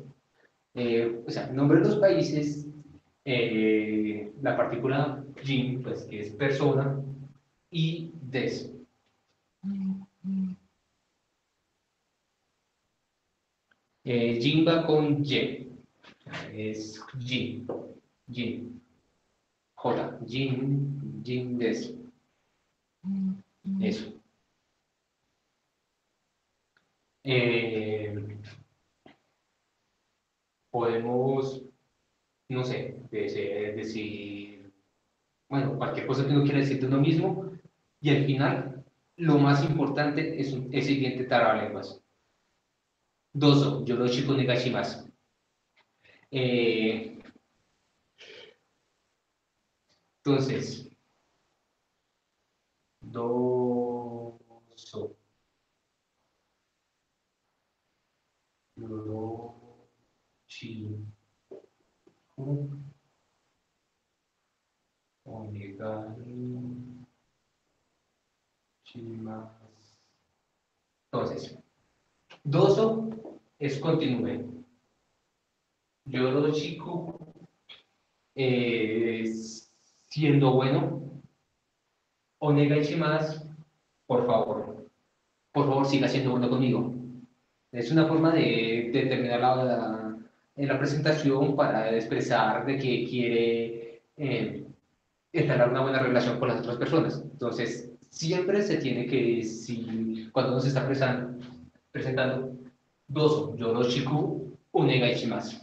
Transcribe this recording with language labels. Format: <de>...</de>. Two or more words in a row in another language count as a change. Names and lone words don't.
<es>O sea, nombre de los países, la partícula jin, pues que es persona, y des. Jin va con Y, es jin, jin, J,</es> <ja>人です.</ja> <es>Eso. Eh, Podemos, no sé, decir, bueno, cualquier cosa que uno quiera decir de uno mismo, y al final lo más importante es el siguiente trabalenguas.</es> <ja>どうぞ、よろしくお願いします. Eh, entonces, どうぞ、よろしくお願いします.</ja> <es>Entonces, doso es continúe. Yoroshiku siendo bueno. Onegaishimasu, por favor. Por favor, siga siendo bueno conmigo. Es una forma de terminar la presentación para expresar de que quiere entablar una buena relación con las otras personas. Entonces, siempre se tiene que, si, cuando uno se está presentando,</es> <ja>どうぞ、よろしく、お願いします.</ja>